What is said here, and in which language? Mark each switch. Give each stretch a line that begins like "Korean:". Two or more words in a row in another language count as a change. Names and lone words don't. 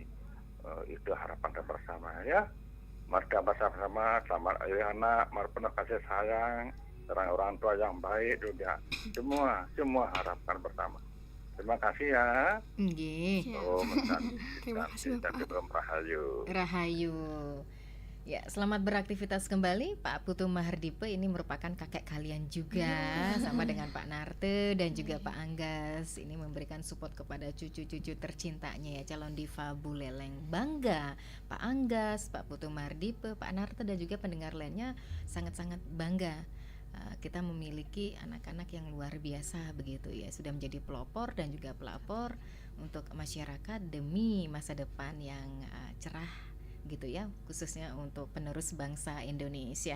Indonesian: Itu harapan kita bersama ya. Mari kita bersama-sama, selamat hari anak, mari penuh kasih sayang, orang tua yang baik juga. Semua harapkan bersama. Terima kasih ya. Nggih. Terima kasih, Bapak. Rahayu. Rahayu. Ya, selamat beraktivitas kembali Pak Putu Mahardipe. Ini merupakan kakek kalian juga, sama dengan Pak Narte dan juga Pak Anggas. Ini memberikan support kepada cucu-cucu tercintanya ya, calon diva Buleleng. Bangga Pak Anggas, Pak Putu Mahardipe, Pak Narte dan juga pendengar lainnya sangat-sangat bangga. Kita memiliki anak-anak yang luar biasa begitu ya, sudah menjadi pelopor dan juga pelapor untuk masyarakat demi masa depan yang cerah gitu ya, khususnya untuk penerus bangsa Indonesia.